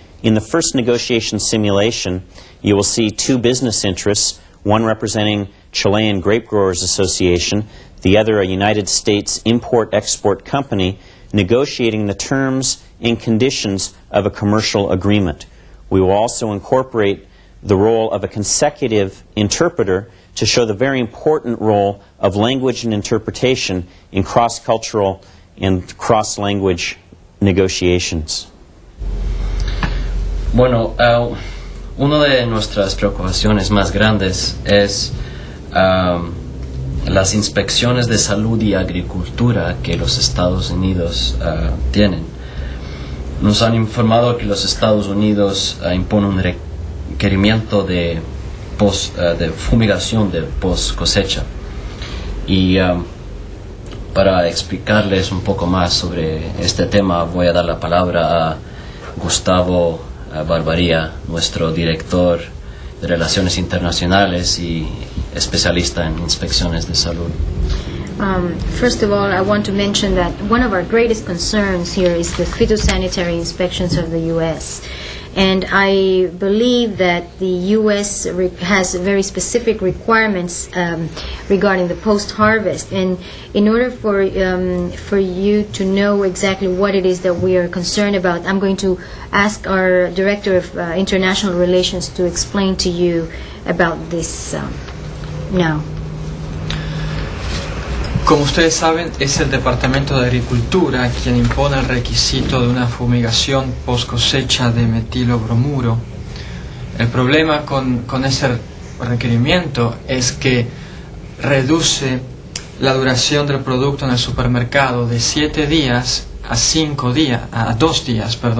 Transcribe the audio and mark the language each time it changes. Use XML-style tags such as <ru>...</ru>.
<en>In the first negotiation simulation, you will see two business interests, one representing Chilean Grape Growers Association, the other a United States import-export company, negotiating the terms and conditions of a commercial agreement. We will also incorporate the role of a consecutive interpreter to show the very important role of language and interpretation in cross-cultural and cross-language negotiations.</en> <es>Bueno, una de nuestras preocupaciones más grandes es las inspecciones de salud y agricultura que los Estados Unidos tienen. Nos han informado que los Estados Unidos imponen un requerimiento de fumigación de post cosecha. Y para explicarles un poco más sobre este tema, voy a dar la palabra a Gustavo Barbaría, nuestro director de Relaciones Internacionales y especialista en inspecciones de salud.</es> <en>First of all, I want to mention that one of our greatest concerns here is the phytosanitary inspections of the U.S. And I believe that the U.S. has very specific requirements regarding the post-harvest. And in order for you to know exactly what it is that we are concerned about, I'm going to ask our Director of International Relations to explain to you about this now.</en> <es>Como ustedes saben, es el Departamento de Agricultura quien impone el requisito de una fumigación post cosecha de metilo-bromuro. El problema con ese requerimiento es que reduce la duración del producto en el supermercado de 7 días a 2 días.</es>